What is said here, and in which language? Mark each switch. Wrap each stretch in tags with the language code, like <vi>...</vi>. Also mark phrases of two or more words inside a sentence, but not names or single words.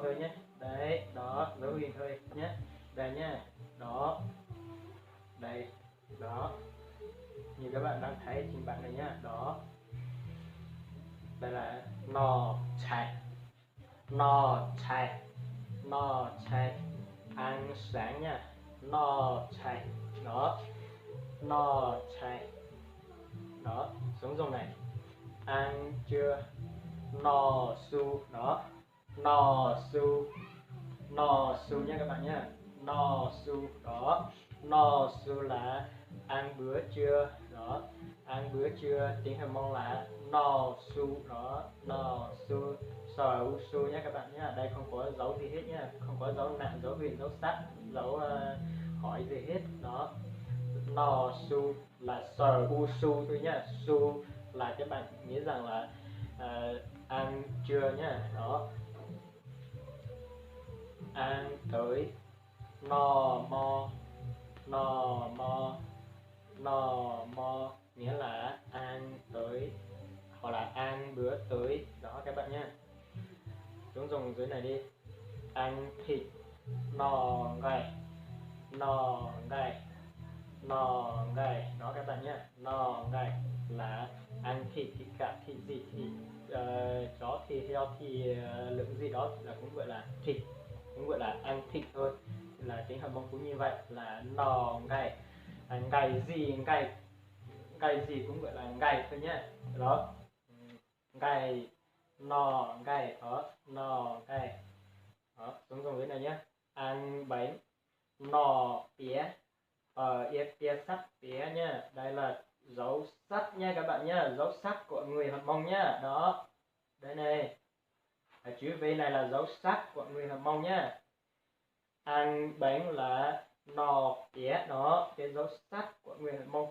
<vi>thôi nhé, đấy đó dấu huyền thôi nhé, đây nhé đó, đây đó như các bạn đang thấy trên bảng này nhá, đó đây là</vi> <hmn>no chạy, no chạy, no chạy</hmn> <vi>ăn sáng nha,</vi> <hmn>no chạy</hmn> <vi>đó,</vi> <hmn>no chạy</hmn> <vi>đó, giống dòng này ăn chưa,</vi> <hmn>no su đó, no su, no su</hmn> <vi>nha các bạn nhé,</vi> <hmn>no su</hmn> <vi>đó,</vi> <hmn>no su</hmn> <vi>là ăn bữa trưa đó, ăn bữa trưa tiếng Hàn Mông là</vi> <hmn>no su</hmn> <vi>đó,</vi> <hmn>no su</hmn> <vi>sờ u su nhé các bạn nhé, đây không có dấu gì hết nhá, không có dấu nặng, dấu huyền, dấu sắc, dấu hỏi gì hết đó,</vi> <hmn>no su</hmn> <vi>là sờ u su thôi nhá, su là các bạn nghĩ rằng là ăn trưa nhá, đó ăn tới,</vi> <hmn>no mo, no mo, no mo</hmn> <vi>nghĩa là ăn tới hoặc là ăn bữa tới đó các bạn nhé, chúng dùng dưới này đi, ăn thịt,</vi> <hmn>no gai, no gai, no gai</hmn> <vi>đó các bạn nhé,</vi> <hmn>no gai</hmn> <vi>là ăn thịt, thịt gà, thịt gì thì chó thì heo thì lượng gì đó là cũng gọi là thịt, cũng gọi là ăn thịt thôi, là tiếng Hàn Mông cũng như vậy là</vi> <hmn>no gai,</hmn> <vi>gai gì, gai gì cũng gọi là gai thôi nhé, đó gai,</vi> <hmn>no gai</hmn> <vi>đó,</vi> <hmn>no gai</hmn> <vi>đó, xuống dòng dưới này nhé, ăn bánh,</vi> <hmn>no pía,</hmn> <vi>pía sắt pía nhá, đây là dấu sắt nha các bạn nhá, dấu sắc của người Hàn Mông nhá, đó đây này, chữ V này là dấu sắc của người Hàn Mông nhá, ăn bánh là</vi> <hmn>no pía</hmn> <vi>đó, cái dấu sắc của người Hàn Mông,</vi>